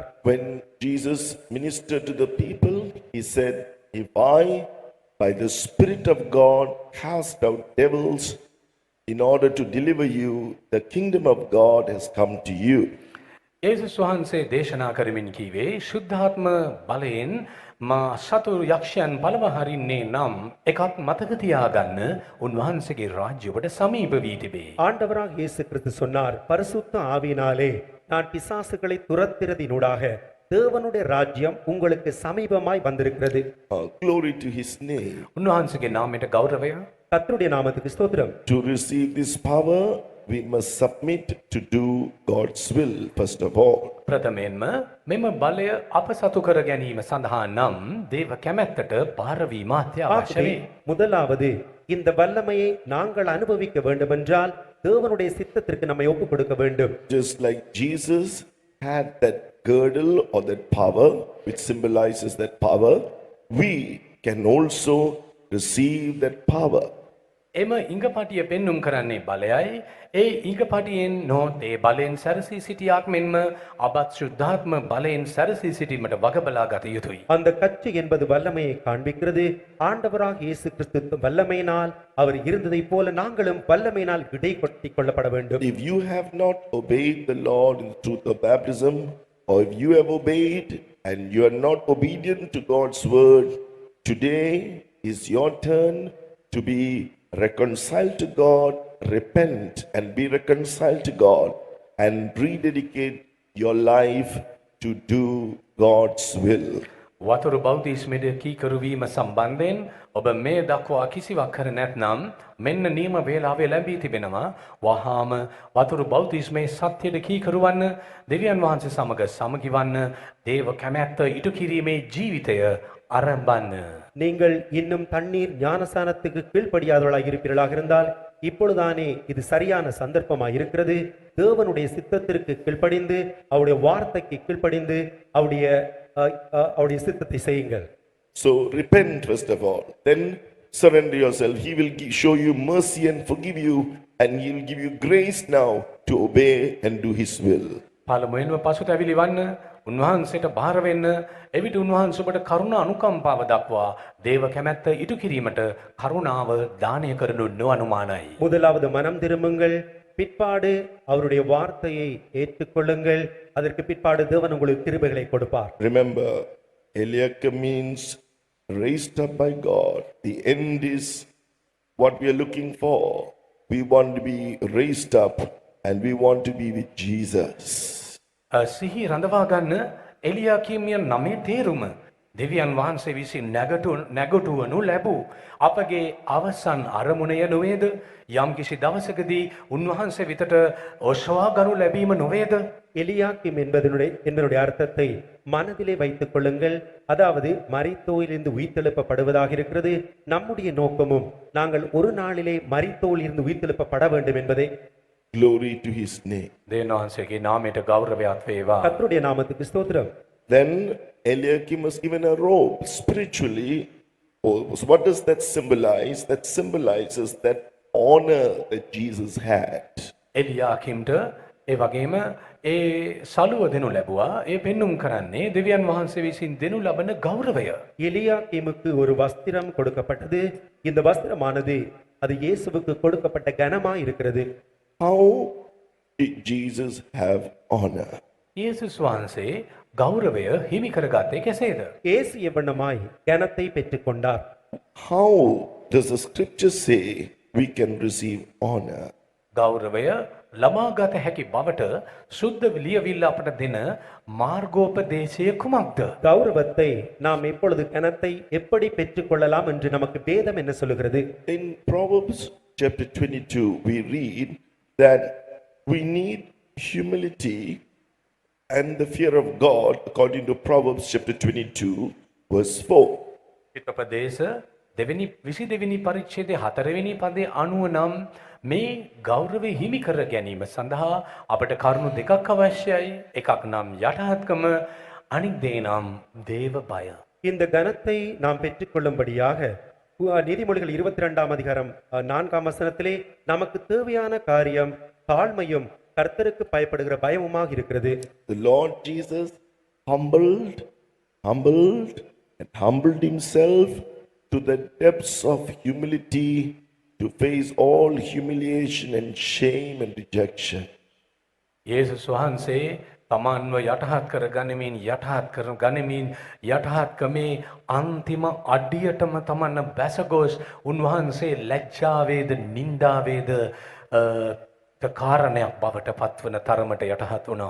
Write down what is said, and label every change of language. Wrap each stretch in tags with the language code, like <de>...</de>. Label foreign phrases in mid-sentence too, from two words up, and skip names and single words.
<en>When Jesus ministered to the people, he said, if I, by the Spirit of God, cast out devils in order to deliver you, the kingdom of God has come to you.</en> <si>යේසුස් වහන්සේ දේශනා කරමින් කීවේ ශුද්ධාත්ම බලයෙන් මා සතුරු යක්ෂයන් බලව හරින්නේ නම් එකක් මතක තියාගන්න උන්වහන්සේගේ රාජ්‍ය ඔබට සමීප වී තිබේ.</si> <ta>ஆண்டவராக இயேசு கிறிஸ்து சொன்னார், பரிசுத்த ஆவியினாலே நான் பிசாசுகளை துரத்திறதினூடாக தேவனுடைய ராஜ்யம் உங்களுக்கு சமீபமாய் வந்திருக்கிறது.</ta> <en>Glory to his name.</en> <si>උන්වහන්සේගේ නාමයට ගෞරවය.</si> <ta>கர்த்தருடைய நாமத்துக்கு ஸ்தோத்திரம்.</ta> <en>To receive this power, we must submit to do God's will first of all.</en> <si>ප්‍රථමයෙන්ම මෙම බලය අප සතු කර ගැනීම සඳහා නම් දේව කැමැත්තට පාරවීම අත්‍යවශ්‍ය වේ.</si> <ta>முதலாவது இந்த வல்லமையை நாங்கள் அனுபவிக்க வேண்டுமென்றால் தேவனுடைய சித்தத்திற்கு நம்மை ஒப்புக் கொடுக்க வேண்டும்.</ta> <en>Just like Jesus had that girdle or that power which symbolizes that power, we can also receive that power.</en> <si>එම ඉඟපටිය පෙන්නුම් කරන්නේ බලයයි. ඒ ඉඟපටියෙන් නොහොත් ඒ බලයෙන් සැරසී සිටියාක් මෙන්ම අපත් ශුද්ධාත්ම බලයෙන් සැරසී සිටීමට වගබලා ගත යුතුයි.</si> <ta>அந்த கச்சை என்பது வல்லமையை காண்பிக்கிறது. ஆண்டவராக இயேசு கிறிஸ்து வல்லமையினால் அவர் இருந்ததைப் போல நாங்களும் வல்லமையினால் விடை கொட்டிக் கொள்ளப்பட வேண்டும்.</ta> <en>If you have not obeyed the Lord in the truth of baptism, or if you have obeyed and you are not obedient to God's word, today is your turn to be reconciled to God, repent and be reconciled to God, and rededicate your life to do God's will.</en> <si>වතුරු බෞතිස්මයට කීකරුවීම සම්බන්ධයෙන් ඔබ මේ දක්වා කිසිවක් කර නැත්නම් මෙන්න නියම වේලාවේ ලැබී තිබෙනවා. වහාම වතුරු බෞතිස්මේ සත්‍යයට කීකරුවන්න, දෙවියන් වහන්සේ සමග සමගිවන්න, දේව කැමැත්ත ඉටු කිරීමේ ජීවිතය ආරම්භන්න.</si> <ta>நீங்கள் இன்னும் தண்ணீர் ஞானசானத்துக்கு கீழ்ப்படியாதவர்களாக இருப்பீர்களாக இருந்தால் இப்பொழுதானே இது சரியான சந்தர்ப்பமாய் இருக்கிறது. தேவனுடைய சித்தத்திற்கு கீழ்ப்படிந்து அவருடைய வார்த்தைக்கு கீழ்ப்படிந்து அவருடைய சித்தத்தை செய்யுங்கள்.</ta> <en>So repent first of all, then surrender yourself. He will show you mercy and forgive you, and he will give you grace now to obey and do his will.</en> <si>පළමුවෙන්ම පසුතැවිලි වන්න, උන්වහන්සේට බාර වෙන්න, එවිට උන්වහන්සේ ඔබට කරුණා අනුකම්පාව දක්වා දේව කැමැත්ත ඉටු කිරීමට කරුණාව දානය කරනු නොඅනුමානයි.</si> <ta>முதலாவது மனம் திரும்புங்கள், பிற்பாடு அவருடைய வார்த்தையை ஏற்றுக்கொள்ளுங்கள். அதற்கு பிற்பாடு தேவன் உங்களுக்கு கிருபைகளை கொடுப்பார்.</ta> <en>Remember, Eliakim means raised up by God. The end is what we are looking for. We want to be raised up and we want to be with Jesus.</en> <si>සිහි රඳවා ගන්න එලියාකීම් යන නමේ තේරුම දෙවියන් වහන්සේ විසින් නැගටුවනු ලැබූ අපගේ අවසන් අරමුණය නොවේද? යම්කිසි දවසකදී උන්වහන්සේ වෙතට ඔසවා ගනු ලැබීම නොවේද?</si> <ta>எலியாக்கிம் என்பதனுடைய அர்த்தத்தை மனதிலே வைத்துக் கொள்ளுங்கள். அதாவது மரித்தோரிலிருந்து உயிர்த்தெழுப்பப்படுவதாக இருக்கிறது. நம்முடைய நோக்கமும் நாங்கள் ஒரு நாளிலே மரித்தோரிலிருந்து உயிர்த்தெழுப்பப்பட வேண்டும் என்பதை.</ta> <en>Glory to his name.</en> <si>දෙවියන් වහන්සේගේ නාමයට ගෞරවයක් වේවා.</si> <ta>கர்த்தருடைய நாமத்துக்கு ஸ்தோத்திரம்.</ta> <en>Then Eliakim was given a robe spiritually. Oh, what does that symbolize? That symbolizes that honor that Jesus had.</en> <si>එලියාකිම්ට ඒ වගේම ඒ සලුව දෙනු ලැබුවා. ඒ පෙන්눔 කරන්නේ දෙවියන් වහන්සේ විසින් දෙනු ලබන ගෞරවය.</si> <ta>எலியாக்கிமுக்கு ஒரு வஸ்திரம் கொடுக்கப்பட்டது. இந்த வஸ்திரமானது அது இயேசுவுக்கு கொடுக்கப்பட்ட கனமாய் இருக்கிறது.</ta> <en>How did Jesus have honor?</en> <si>යේසුස් වහන්සේ ගෞරවය හිමි කරගත්තේ කෙසේද?</si> <ta>இயேசு எவ்வண்ணமாய் கனத்தை பெற்றுக்கொண்டார்?</ta> <en>How does the scripture say we can receive honor?</en> <si>ගෞරවය ලබාගත හැකි බවට සුද්ධ ලියවිල්ල අපට දෙන මාර්ගෝපදේශය කුමක්ද?</si> <ta>கௌரவத்தை நாம் எப்பொழுது கனத்தை எப்படி பெற்றுக்கொள்ளலாம் என்று நமக்கு வேதம் என்ன சொல்லுகிறது?</ta> <en>In Proverbs chapter 22, we read that we need humility and the fear of God according to Proverbs chapter 22 verse 4.</en> <si>පිටපදේශ දෙවෙනි 22වෙනි පරිච්ඡේදයේ 4වෙනි පදයේ අනුව නම් මේ ගෞරවය හිමි කර ගැනීම සඳහා අපට කරුණු දෙකක් අවශ්‍යයි. එකක් නම් යටහත්කම, අනික් දේ නම් දේව බය.</si> <ta>இந்த கனத்தை நாம் பெற்றுக்கொள்ளும்படியாக நீதிமொழிகள் 22ஆம் அதிகாரம் 4ஆம் வசனத்திலே நமக்கு தேவையான காரியம் தாழ்மையும் கர்த்தருக்கு பயப்படுகிற பயமுமாக இருக்கிறது.</ta> <en>The Lord Jesus humbled and humbled himself to the depths of humility to face all humiliation and shame and rejection.</en> <si>යේසුස් වහන්සේ තමන්ව යටහත් කර ගනිමින් යටහත්කමේ අන්තිම අඩියටම තමන්න බැසගොස් උන්වහන්සේ ලැජ්ජාවේද නින්දාවේද කාරණයක් බවට පත්වන තරමට යටහත් වුණා.</si>